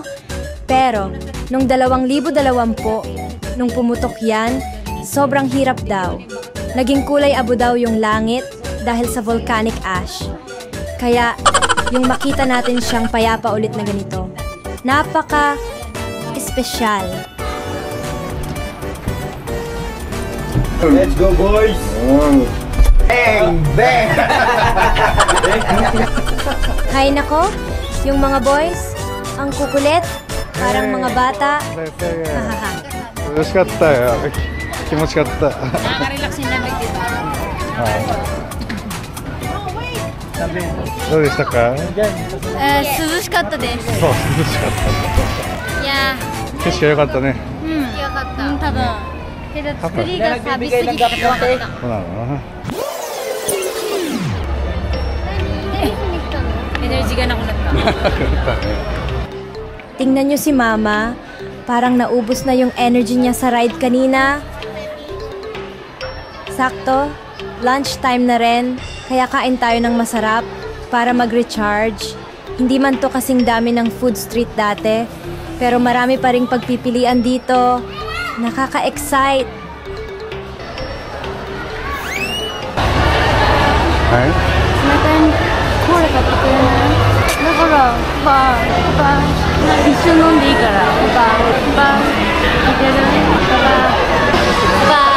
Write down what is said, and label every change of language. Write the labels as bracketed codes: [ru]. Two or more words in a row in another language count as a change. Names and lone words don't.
[tl] Pero, nung 2020, nung pumutok yan, sobrang hirap daw. Naging kulay abo daw yung langit dahil sa [en] volcanic ash. [tl] Kaya, yung makita natin siyang payapa ulit na ganito, napaka-espesyal. [en] Let's go, boys! Bang! Bang! [tl] Hay nako, yung mga boys, ang kukulit, parang mga bata. Hahaha. [ja] 楽しかったよ。気持ちよかった。 [tl] Nakaka-relax yung lamig dito. [ja] どうでしたか？涼しかったです。そう、涼しかっいやた。景色が良かったね。ー、よかった。多分。けど作りが錆びすぎて怖かった。そうなの？ [tl] Energy na ako nagka. Tingnan nyo si Mama, parang naubos na yung energy niya sa ride kanina. Sakto, lunchtime na rin, kaya kain tayo ng masarap para mag-recharge. Hindi man to kasing dami ng [en] food street [tl] dati, pero marami pa ring pagpipilian dito. Nakaka-excite. [ja] はい。またコーラ買ってくれない？だからバー一緒飲んでいいからバーいける？バ